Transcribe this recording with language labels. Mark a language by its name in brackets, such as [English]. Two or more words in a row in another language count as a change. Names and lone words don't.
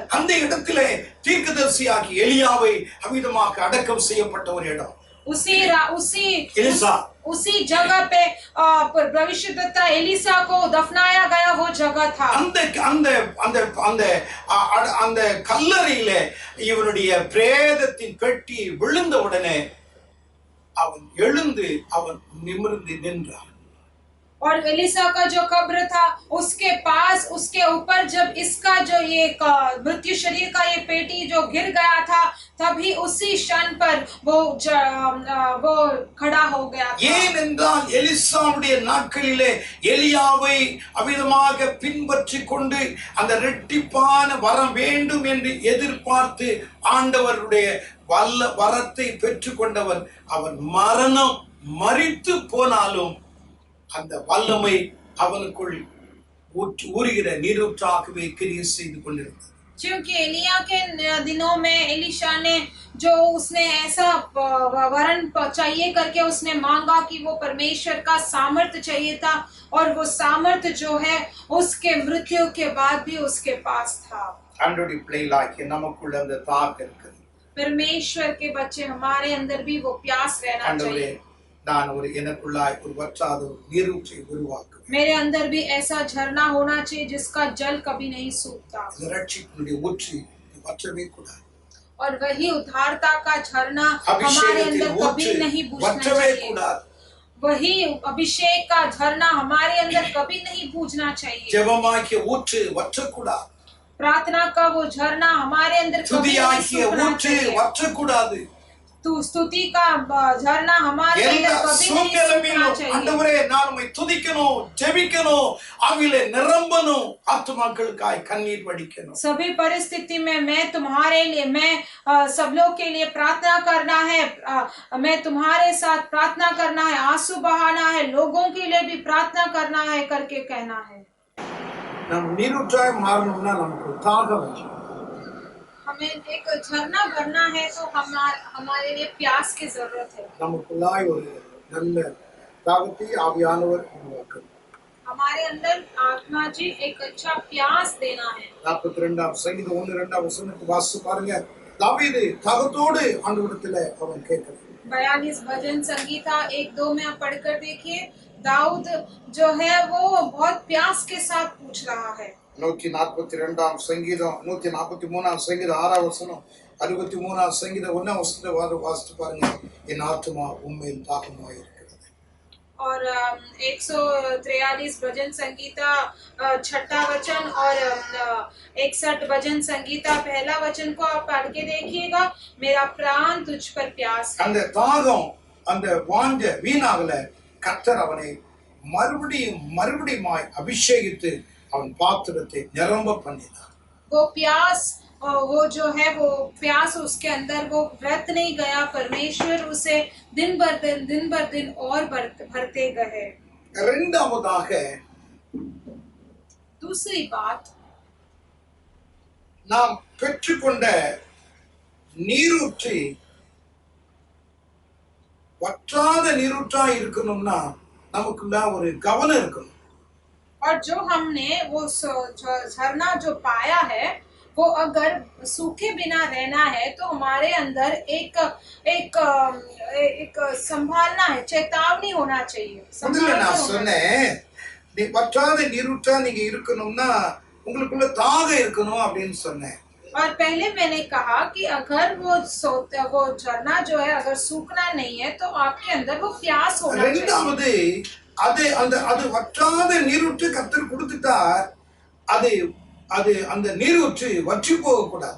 [Tamil] அந்த இடத்திலே தீர்க்கதரிசியாகிய எலியாவை அவிதமாக அடக்கம் செய்யப்பட்ட ஒரு இடம். [Hindi] उसी जगह पे भविष्यद्वक्ता एलिसा को दफनाया गया वो जगह था। [Tamil] அந்த கல்லறையில இவனுடைய பிரேதத்தின் பெட்டி விழுந்த உடனே அவன் எழுந்து அவன் நிமிர்ந்து நின்றான். [Hindi] और एलिसा का जो कब्र था उसके पास उसके ऊपर जब इसका जो ये मृत्यु शरीर का ये पेटी जो गिर गया था तभी उसी क्षण पर वो खड़ा हो गया था। [Tamil] ஏனென்றால் எலிசாவுடைய நாட்களிலே எலியாவை அவிதமாக பின்பற்றி கொண்டு அந்த இரட்டிப்பான வரம் வேண்டும் என்று எதிர்பார்த்து ஆண்டவருடைய வல்ல வரத்தை பெற்றுக்கொண்டவன் அவன் மரித்து போனாலும் அந்த வல்லமை அவனுக்குள் ஊறுகிற நீரூற்றாகவே கிரியை செய்து கொண்டிருந்தது. [Hindi] क्योंकि एलिया के दिनों में एलिशा ने जो उसने ऐसा वरन चाहिए करके उसने मांगा कि वो परमेश्वर का सामर्थ्य चाहिए था, और वो सामर्थ्य जो है उसके मृत्यु के बाद भी उसके पास था। [Tamil] ஆண்டவருடைய பிள்ளைகளாகிய நமக்குள்ள அந்த தாகம் இருக்குது. [Hindi] परमेश्वर के बच्चे हमारे अंदर भी वो प्यास रहना [Tamil] ஆண்டவரே, [Hindi] चाहिए। [Tamil] நான் ஒரு எனக்குள்ளாய் ஒரு வற்றாத ஒரு நீரூற்றை உருவாக்குவேன். [Hindi] मेरे अंदर भी ऐसा झरना होना चाहिए जिसका जल कभी नहीं सूखता, [Tamil] இந்த ரட்சிப்பினுடைய ஊற்று வற்றவே கூடாது. [Hindi] और वही उद्धारता का झरना हमारे [Tamil] அபிஷேகத்தின் [Hindi] अंदर कभी [Tamil] ஊற்று [Hindi] नहीं बूझना [Tamil] வற்றவே [Hindi] चाहिए। [Tamil] கூடாது. [Hindi] वही अभिषेक का झरना हमारे अंदर कभी नहीं बूझना चाहिए। [Tamil] ஜெபமாகிய ஊற்று வற்றக்கூடாது. [Hindi] प्रार्थना का वो झरना हमारे अंदर कभी नहीं [Tamil] துதியாகிய [Hindi] सूखना [Tamil] ஊற்று [Hindi] चाहिए। [Tamil] வற்றக்கூடாது. [Hindi] तू स्तुति का झरना हमारे [Tamil] எல்லா [Hindi] अंदर कभी नहीं सूखना [Tamil] சூழ்நிலையிலும் [Hindi] चाहिए। [Tamil] ஆண்டவரே, நான் உம்மை துதிக்கணும், ஜெபிக்கணும், ஆவியிலே நிரம்பணும், ஆத்துமாக்களுக்காய் கண்ணீர் வடிக்கணும். [Hindi] सभी परिस्थिति में मैं तुम्हारे लिए, मैं सब लोग के लिए प्रार्थना करना है, मैं तुम्हारे साथ प्रार्थना करना है, आंसू बहाना है, लोगों के लिए भी प्रार्थना करना है करके कहना है। [Tamil] நாம் நீரூற்றாய் மாறணும்னா நமக்கு தாகம் வேணும். [Hindi] हमें एक झरना बनना है तो हमारे लिए प्यास की जरूरत है। [Tamil] நமக்குள்ளாய் ஒரு நல்ல தாகத்தை ஆவியானவர் உருவாக்குறார். [Hindi] हमारे अंदर आत्मा जी एक अच्छा प्यास देना है। [Tamil] 42ஆம் சங்கீதம் 1-2 வசனத்தை வாசித்து பாருங்க. தாவீது தாகத்தோடு ஆண்டவரிடத்திலே அவன் கேட்கிறான். [Hindi] 42 भजन संगीता 1-2 में आप पढ़कर देखिए, दाऊद जो है वो बहुत प्यास के साथ पूछ रहा है। [Tamil] 142ஆம் சங்கீதம் 143ஆம் சங்கீதம் 6ஆம் வசனம் 63ஆம் சங்கீதம் 1ஆம் வசனத்தை வாசித்து பாருங்க. என் ஆத்துமா உம்மேல் தாகமாய் இருக்கிறது. [Hindi] और 143 भजन संगीता 6 वचन और 61 भजन संगीता 1 वचन को आप पढ़ के देखिएगा, मेरा प्राण तुझ पर प्यास है। [Tamil] அந்த தாகம், அந்த வாஞ்ச வீணாகல. கர்த்தர் அவனை மறுபடியுமாய் அபிஷேகித்து அவன் பாத்திரத்தை நிரம்ப பண்ணினார். [Hindi] वो प्यास, वो जो है वो प्यास उसके अंदर वो व्रत नहीं गया, परमेश्वर उसे दिन भर दिन और भरते गए। [Tamil] இரண்டாவதாக [Hindi] दूसरी बात, [Tamil] நாம் பெற்றுக்கொண்ட நீரூற்றி வற்றாத நீரூற்றா இருக்கணும்னா நமக்குள்ள ஒரு கவனம் இருக்கணும். [Hindi] और जो हमने वो झरना जो पाया है, वो अगर सूखे बिना रहना है तो हमारे अंदर एक संभालना है, चेतावनी होना चाहिए। [Tamil] முதல்ல நான் சொன்னேன், நீ வற்றாத நீரூற்றா நீங்க இருக்கணும்னா உங்களுக்குள்ள தாகம் இருக்கணும் அப்படின்னு சொன்னேன். [Hindi] और पहले मैंने कहा कि अगर वो झरना जो है अगर सूखना नहीं है तो आपके अंदर वो प्यास होना चाहिए। [Tamil] இரண்டாவது, அது வற்றாத நீரூற்று கர்த்தர் கொடுத்துட்டார், அது அந்த நீரூற்று வற்றி போக கூடாது.